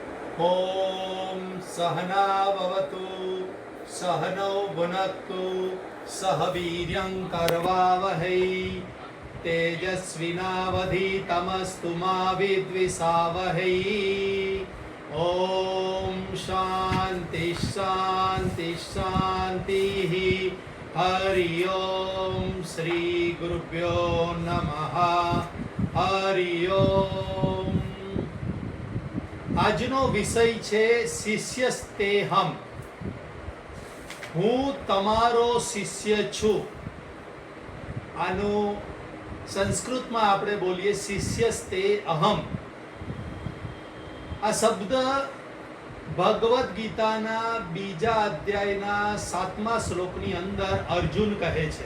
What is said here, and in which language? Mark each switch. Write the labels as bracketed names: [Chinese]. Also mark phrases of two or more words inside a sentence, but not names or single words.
[Sanskrit] ॐ सहनाववतु सहनौ भुनक्तु सह वीर्यं करवावहै तेजस्विनावधीतमस्तु मा विद्विषावहै। ॐ शान्ति शान्ति शान्तिः। हरि ओम श्री गुरुभ्यो नमः। हरि ओम। [Gujarati] આજનો વિષય છે શિષ્યસ્તેહમ, હું તમારો શિષ્ય છું. આનું સંસ્કૃતમાં આપણે બોલીએ [Sanskrit] શિષ્યસ્તે અહમ. [Gujarati] આ શબ્દ ભગવદ્ ગીતાના બીજા અધ્યાયના 7મા શ્લોકની અંદર અર્જુન કહે છે.